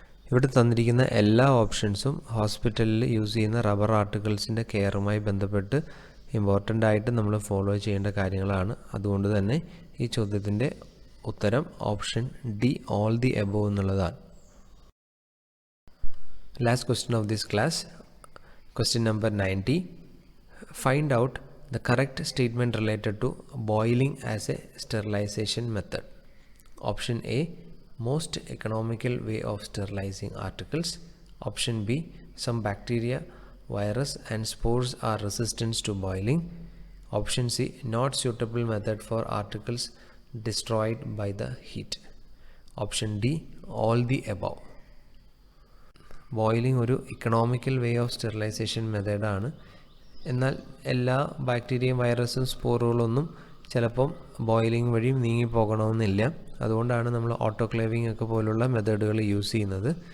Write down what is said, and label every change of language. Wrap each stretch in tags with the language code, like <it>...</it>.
<ml>ഇവിടെ തന്നിരിക്കുന്ന എല്ലാ ഓപ്ഷൻസും ഹോസ്പിറ്റലിൽ യൂസ് ചെയ്യുന്ന റബ്ബർ ആർട്ടിക്കിൾസിൻ്റെ കെയറുമായി ബന്ധപ്പെട്ട് ഇമ്പോർട്ടൻ്റ് ആയിട്ട് നമ്മൾ ഫോളോ ചെയ്യേണ്ട കാര്യങ്ങളാണ്. അതുകൊണ്ട് തന്നെ ഈ ചോദ്യത്തിൻ്റെ ഉത്തരം option D all the above എന്നുള്ളതാണ്.</ml> <en>Last question of this class, question number 90. Find out the correct statement related to boiling as a sterilization method. Option A. Most economical way of sterilizing articles. Option B. Some bacteria, virus and spores are resistant to boiling. Option C. Not suitable method for articles destroyed by the heat. Option D. All the above.</en> <ml>Boiling ഒരു economical way of sterilisation മെത്തേഡാണ്. എന്നാൽ എല്ലാ ബാക്ടീരിയയും വൈറസും സ്പോറുകളൊന്നും ചിലപ്പം boiling വഴി നീങ്ങിപ്പോകണമെന്നില്ല. അതുകൊണ്ടാണ് നമ്മൾ autoclaving ഒക്കെ പോലുള്ള മെത്തേഡുകൾ യൂസ് ചെയ്യുന്നത്.</ml>